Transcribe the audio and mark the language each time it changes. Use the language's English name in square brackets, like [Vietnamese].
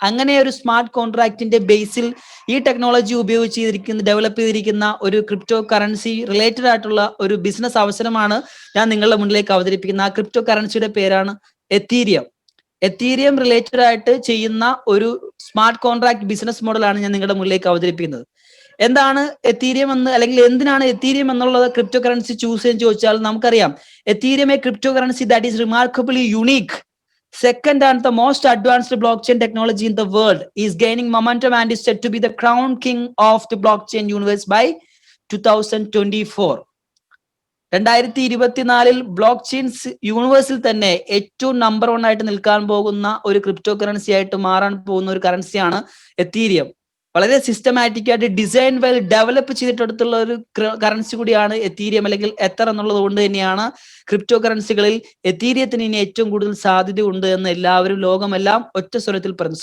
[Malayalam] അങ്ങനെ ഒരു സ്മാർട്ട് കോൺട്രാക്ടിന്റെ ബേസിൽ ഈ ടെക്നോളജി ഉപയോഗിച്ച് ഡെവലപ്പ് ചെയ്തിരിക്കുന്ന ഒരു ക്രിപ്റ്റോ കറൻസി റിലേറ്റഡ് ആയിട്ടുള്ള ഒരു ബിസിനസ് അവസരമാണ് ഞാൻ നിങ്ങളുടെ മുന്നിലേക്ക് അവതരിപ്പിക്കുന്നത്. ആ ക്രിപ്റ്റോ കറൻസിയുടെ പേരാണ് എത്തീരിയം. എത്തീരിയം റിലേറ്റഡ് ആയിട്ട് ചെയ്യുന്ന ഒരു സ്മാർട്ട് കോൺട്രാക്ട് ബിസിനസ് മോഡലാണ് ഞാൻ നിങ്ങളുടെ മുന്നിലേക്ക് അവതരിപ്പിക്കുന്നത്. എന്താണ് എത്തീരിയം എന്ന്, അല്ലെങ്കിൽ എന്തിനാണ് എത്തീരിയം എന്നുള്ളത് ക്രിപ്റ്റോ കറൻസി ചൂസ് ചെയ്യാൻ ചോദിച്ചാൽ നമുക്കറിയാം, [English] Ethereum a cryptocurrency that is remarkably unique, second and the most advanced blockchain technology in the world, is gaining momentum and is said to be the crown king of the blockchain universe by 2024. [Malayalam] 2024 block chains യൂണിവേഴ്സിൽ തന്നെ ഏറ്റവും number 1 ആയിട്ട് നിൽക്കാൻ പോകുന്ന ഒരു crypto currency ആയിട്ട് മാറാൻ പോകുന്ന ഒരു കറൻസിയാണ് എത്തീരിയം. വളരെ സിസ്റ്റമാറ്റിക് ആയിട്ട് ഡിസൈൻ വെൽ ഡെവലപ്പ് ചെയ്തിട്ടുള്ള ഒരു കറൻസി കൂടിയാണ് എത്തീരിയം, അല്ലെങ്കിൽ എത്തർ എന്നുള്ളത് കൊണ്ട് തന്നെയാണ് ക്രിപ്റ്റോ കറൻസികളിൽ എത്തീരിയത്തിന് ഇനി ഏറ്റവും കൂടുതൽ സാധ്യത ഉണ്ട് എന്ന് എല്ലാവരും ലോകമെല്ലാം ഒറ്റ സ്വരത്തിൽ പറഞ്ഞു.